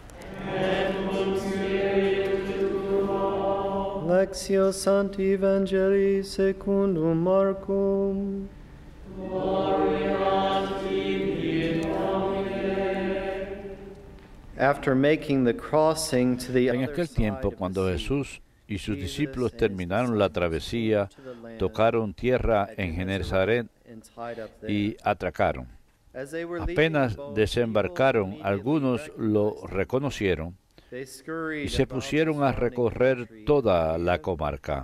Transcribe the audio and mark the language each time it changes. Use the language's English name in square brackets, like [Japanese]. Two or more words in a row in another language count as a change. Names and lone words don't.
[Latin] Lectio Sancti Evangelii secundum Marcum. [English] After making the crossing to the [Spanish] En [English] other [Spanish] aquel [English] side [Spanish] tiempo, [English] of the [Spanish] cuando [English] sea, [Spanish] Jesús y sus discípulos terminaron la travesía, tocaron tierra en Genesaret y atracaron. Apenas desembarcaron, algunos lo reconocieron y se pusieron a recorrer toda la comarca.